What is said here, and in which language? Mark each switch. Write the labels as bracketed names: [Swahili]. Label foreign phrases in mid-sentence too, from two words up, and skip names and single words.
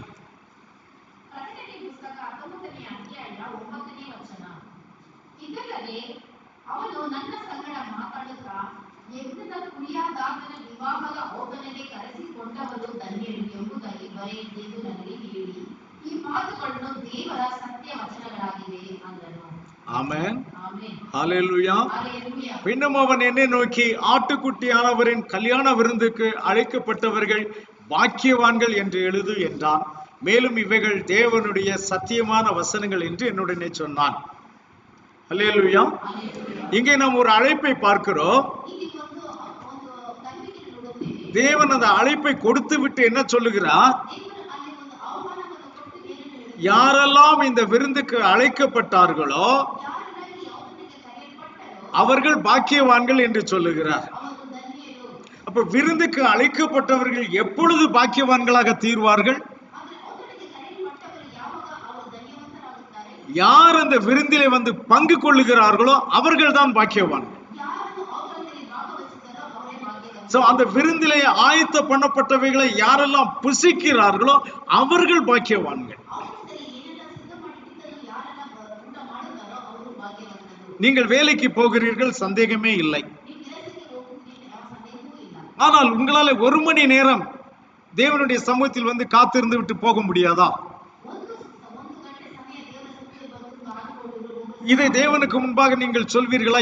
[Kannada] ಪ್ರಕಟಣೆ ಪುಸ್ತಕ 19ನೇ ಅಧ್ಯಾಯ 9ನೇ ವಚನ. ಇದಲ್ಲದೆ ಅವನು ನನ್ನ ಸಂಗಡ ಮಾತಾಡುತ್ತಾ, ಯಜ್ಞದ ಕುರಿಯಾದಾತನ ವಿವಾಹದ ಔತಣಕ್ಕೆ ಕರೆಸಿಕೊಂಡವರು ಧನ್ಯರು ಎಂಬುದಾಗಿ ಬರೆಯಿರಿ ಎಂದು ನನಗೆ ಹೇಳಿ, ಈ ಮಾತುಗಳನ್ನು ದೇವರ ಸತ್ಯ ವಚನಗಳಾಗಿವೆ ಅಂದನು. [Tamil] ஆமென். [Kannada] ಆಮೆನ್. [Tamil] ஹல்லேலூயா. [Kannada] ಹಲ್ಲೆಲೂಯಾ. [Tamil] பின்னும் அவன் என்னை நோக்கி, ஆட்டுக்குட்டியானவரின் கல்யாண விருந்துக்கு அழைக்கப்பட்டவர்கள் பாக்கியவான்கள் என்று எழுது என்றான். மேலும் இவைகள் தேவனுடைய சத்தியமான வசனங்கள் என்று என்னுடனே சொன்னான். ஹல்லேலூயா. [Kannada] ಹಲ್ಲೆಲೂಯಾ. [Tamil] இங்கே நாம் ஒரு அழைப்பை பார்க்கிறோம். [Kannada] ಇಲ್ಲಿ ಒಂದು ಕರೆಯುವಿಕೆಯನ್ನು ನೋಡುತ್ತೇವೆ. [Tamil] தேவன் அந்த அழைப்பை கொடுத்து விட்டு என்ன சொல்லுகிறார்? [Kannada] ದೇವರು ಅಲ್ಲಿ ಒಂದು ಆಹ್ವಾನವನ್ನು ಕೊಟ್ಟು ಏನನ್ನು ಹೇಳುತ್ತಾರೆ? [Tamil] யாரெல்லாம் இந்த விருந்துக்கு அழைக்கப்பட்டார்களோ [Kannada] ಯಾರೆಲ್ಲ ಈ ಔತಣಕ್ಕೆ ಕರೆಯಲ್ಪಟ್ಟರೋ [Tamil] அவர்கள் பாக்கியவான்கள் என்று சொல்லுகிறார். [Kannada] ಅವರು ಧನ್ಯರು. [Tamil] அப்ப விருந்துக்கு அழைக்கப்பட்டவர்கள் எப்பொழுது பாக்கியவான்களாக தீர்வார்கள்? [Kannada] ಆದ್ರೆ ಔತಣಕ್ಕೆ ಕರೆಯಲ್ಪಟ್ಟವರು ಯಾವಾಗ ಅವರು ಧನ್ಯವಂತರಾಗುತ್ತಾರೆ? [Tamil] யார் அந்த விருந்திலே பங்கு கொள்ளுகிறார்களோ அவர்கள் தான் பாக்கியவான்கள். [Kannada] ಯಾರನ್ನು ಔತಣದಲ್ಲಿ ಭಾಗವಹಿಸುತ್ತಾರೋ ಅವರೇ ಭಾಗ್ಯವಂತರು. [Tamil] சோ அந்த விருந்திலே ஆயத்த பண்ணப்பட்டவைகளை யாரெல்லாம் புசிக்கிறார்களோ அவர்கள் பாக்கியவான்கள். [Kannada] ಔತಣದಲ್ಲಿ ಏನೆಲ್ಲ ಸಿದ್ಧ ಮಾಡಿಟ್ಟಿದ್ದನ್ನು ಯಾರೆಲ್ಲ ಊಟ ಮಾಡುತ್ತಾರೋ ಅವರು ಭಾಗ್ಯವಂತರು. [Tamil] நீங்கள் வேலைக்கு போகிறீர்கள், சந்தேகமே இல்லை. [Kannada] ನೀವು [Tamil] ஆனால் உங்களால 1 மணி நேரம் தேவனுடைய சமூகத்தில் வந்து காத்திருந்து விட்டு போக முடியாதா? இதை தேவனுக்கு முன்பாக நீங்கள் சொல்வீர்களா?